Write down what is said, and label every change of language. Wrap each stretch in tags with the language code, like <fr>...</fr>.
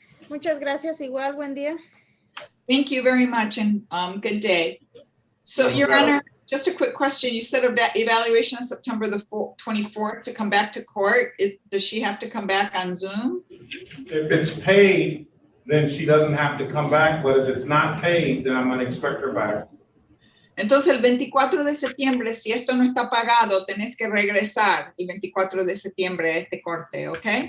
<es>Muchas gracias, igual, buen día.</es> <en>Thank you very much and good day. So, Your Honor, just a quick question. You said evaluation on September the 24th to come back to court. Does she have to come back on Zoom? If it's paid, then she doesn't have to come back, but if it's not paid, then I'm gonna expect her back.</en> <es>Entonces, el 24 de septiembre, si esto no está pagado, tenés que regresar el 24 de septiembre a este corte, ¿ok?</es>